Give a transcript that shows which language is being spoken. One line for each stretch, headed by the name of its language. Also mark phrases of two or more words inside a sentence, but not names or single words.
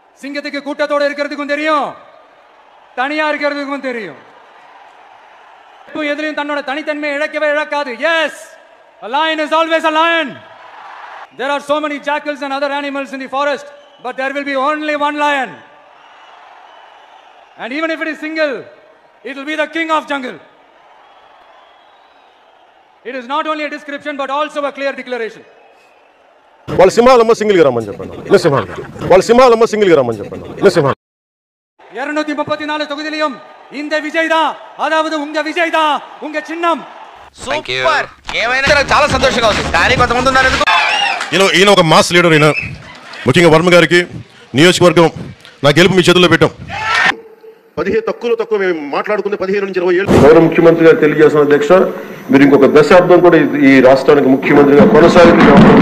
Tamil: சிங்கத்துக்கு கூட்டத்தோட இருக்கிறதுக்கும் தெரியும், தனியா இருக்கிறதுக்கும் தெரியும். எதிரையும் தன்னோட தனித்தன்மையை இழக்கவே இழக்காது.
English: Yes, a lion is always a lion. There are so many jackals and other animals in the forest, but there will be only one lion. And even if it is single, it will be the king of jungle. It is not only a description but also a clear declaration.
Telugu: వాళ్ళ సింహాలమ్మ సింగిల్ గా రమ్మని చెప్పండి. ఇలా సింహాలు వాళ్ళ సింహాలమ్మ సింగిల్ గా రమ్మని చెప్పండి. ఇలా సింహాలు
Tamil: 234 தொகுதியிலும் இந்த விஜய் தான், அதாவது உங்க விஜய் தான் உங்க சின்னம்.
Telugu: సూపర్. ఏమైనా నాకు చాలా సంతోషంగా ఉంది. కానీ కొంతమంది ఉన్నారు ఎందుకు? ఈయన ఒక మాస్ లీడర్. ఈయన ముఖ్యంగా వర్మ గారికి నియోజకవర్గం నా గెలుపు మీ చేతుల్లో పెట్టాం. 15 తక్కువ మేము మాట్లాడుకుంటే 15 నుంచి 20 ఏళ్ళు గౌరవ ముఖ్యమంత్రి గారు తెలియజేసిన అధ్యక్ష, మీరు ఇంకొక దశాబ్దం కూడా ఈ రాష్ట్రానికి ముఖ్యమంత్రిగా కొనసాగుతున్నారు.